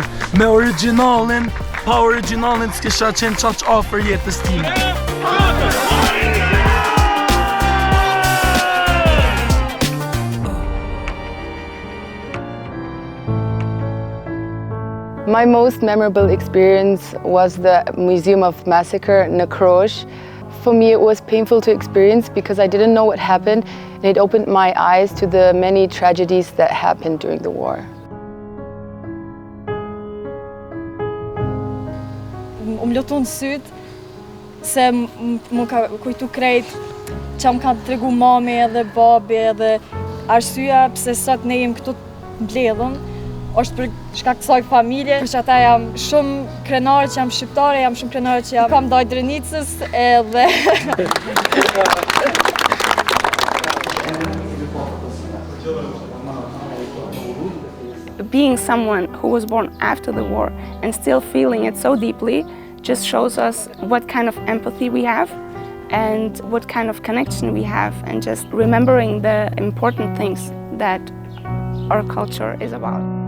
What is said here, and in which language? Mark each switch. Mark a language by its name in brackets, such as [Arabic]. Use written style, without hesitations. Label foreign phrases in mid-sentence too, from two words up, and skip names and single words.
[Albanian] Me OriginALin, pa OriginALin s'kisha qenë qaq afër jetës time. [English] My most memorable experience was the Museum of Massacre in Krosh. For me, it was painful to experience because I didn't know what happened, and it opened my eyes to the many tragedies that happened during the war. [Albanian] Lutun syt se më ka kujtu krejt që më kanë tregu mami edhe babi edhe arsyeja pse sot ne jem këtu mbledhur është për shkak të kësaj familje, për që ata jam shumë krenare që jam shqiptare, jam shumë krenare që jam kam ndaj Drenicës edhe [English] Being someone who was born after the war and still feeling it so deeply just shows us what kind of empathy we have and what kind of connection we have, and just remembering the important things that our culture is about.